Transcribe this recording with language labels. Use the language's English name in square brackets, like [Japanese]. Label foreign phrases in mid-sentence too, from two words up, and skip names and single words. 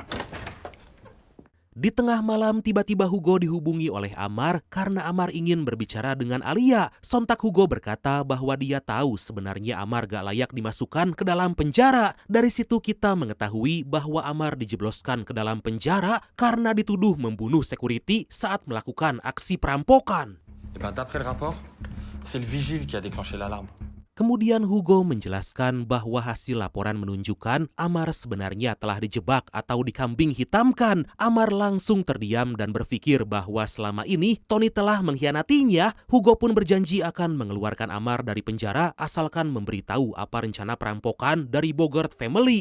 [Indonesian] Di tengah malam tiba-tiba Hugo dihubungi oleh Amar karena Amar ingin berbicara dengan Alia. Sontak Hugo berkata bahwa dia tahu sebenarnya Amar gak layak dimasukkan ke dalam penjara. Dari situ kita mengetahui bahwa Amar dijebloskan ke dalam penjara karena dituduh membunuh security saat melakukan aksi perampokan. [French] Et ben, d'après le rapport, c'est le vigile qui a déclenché l'alarme. [Indonesian] Kemudian Hugo menjelaskan bahwa hasil laporan menunjukkan Amar sebenarnya telah dijebak atau dikambing hitamkan. Amar langsung terdiam dan berpikir bahwa selama ini Tony telah mengkhianatinya. Hugo pun berjanji akan mengeluarkan Amar dari penjara asalkan memberitahu apa rencana perampokan dari Bogart Family.